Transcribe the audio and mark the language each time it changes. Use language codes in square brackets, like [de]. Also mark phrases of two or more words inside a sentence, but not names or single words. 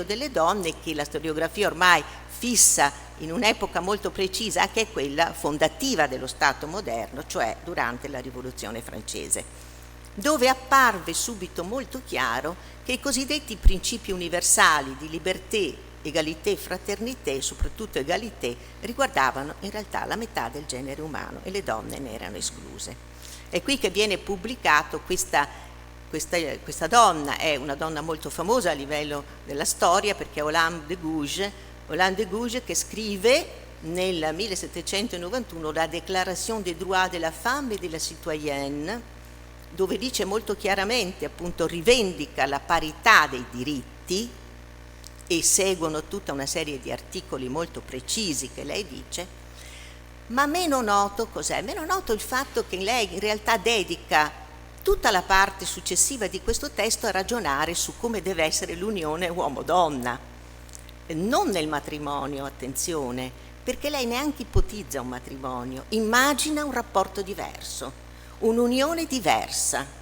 [it] delle donne che la storiografia ormai fissa in un'epoca molto precisa, che è quella fondativa dello Stato moderno, cioè durante la Rivoluzione francese, dove apparve subito molto chiaro che i cosiddetti principi universali di libertà, [fr] egalité, fraternité, [it] soprattutto egalité, riguardavano in realtà la metà del genere umano e le donne ne erano escluse. È qui che viene pubblicato questa donna, è una donna molto famosa a livello della storia perché è Olympe de Gouges, che scrive nel 1791 la Déclaration des droits de la femme et de la citoyenne, dove dice molto chiaramente, appunto, rivendica la parità dei diritti, e seguono tutta una serie di articoli molto precisi che lei dice, ma meno noto cos'è? Meno noto il fatto che lei in realtà dedica tutta la parte successiva di questo testo a ragionare su come deve essere l'unione uomo-donna, non nel matrimonio, attenzione, perché lei neanche ipotizza un matrimonio, immagina un rapporto diverso, un'unione diversa